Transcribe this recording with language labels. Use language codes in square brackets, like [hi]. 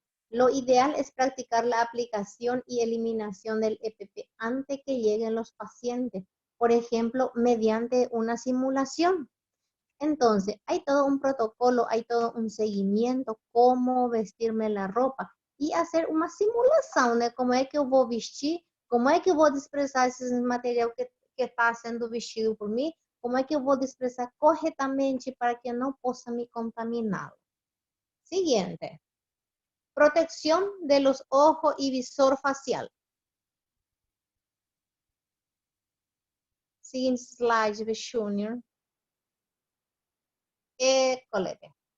[es] Lo ideal es practicar la aplicación y eliminación del EPP antes que lleguen los pacientes, por ejemplo, mediante una simulación. Entonces, hay todo un protocolo, hay todo un seguimiento, cómo vestirme la ropa y hacer una [pt] simulação, né? Como é que eu vou vestir, como é que eu vou desprezar esse material que está sendo vestido por mim, como é que eu vou desprezar corretamente para que eu não possa me contaminar. [es] Siguiente. Protección de los ojos y visor facial. Siguiente slide, Junior. [pt] Colete.